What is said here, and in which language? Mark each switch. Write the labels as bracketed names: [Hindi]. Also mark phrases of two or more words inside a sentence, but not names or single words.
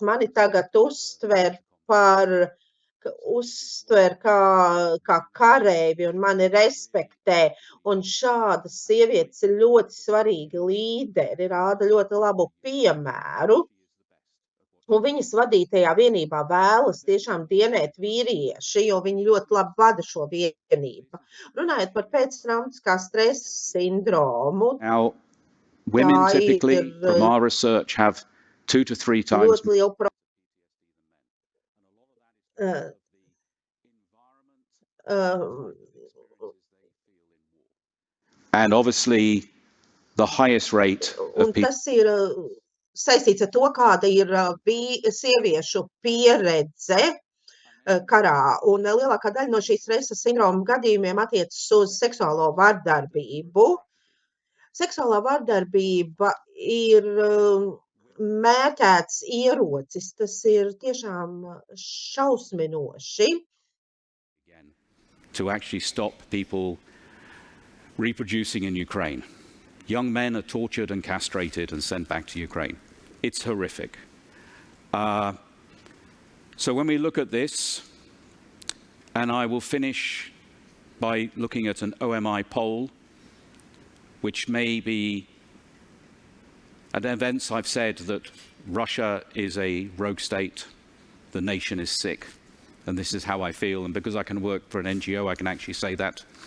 [Latvian] Mani tagad uztver kā karēvi un mani respektē, un šādas sievietes ir ļoti svarīgi līderi, rāda ļoti labu piemēru. Un viņas vadītajā vienībā vēlas tiešām dienēt vīrieši, jo viņi ļoti labi vada šo vienību. Runājot par pēctraumatiskā stresa sindromu. [English] Now, women typically, from our research, have 2 to 3 times. uh, uh, And obviously, the highest rate of [Latvian] un [English] people. [Latvian] tas ir saistīts ar to, kāda ir sieviešu pieredze karā. Un lielākā daļa no šīs stresa sindroma gadījumiem attiecas uz seksuālo vardarbību. Seksuālā vardarbība ir mērķēts ierocis. Tas ir tiešām šausminoši. [English] To actually stop people reproducing in Ukraine. Young men are tortured and castrated and sent back to Ukraine. It's horrific. So when we look at this, and I will finish by looking at an OMI poll, which may be, at events I've said that Russia is a rogue state, the nation is sick, and this is how I feel, and because I can work for an NGO, I can actually say that.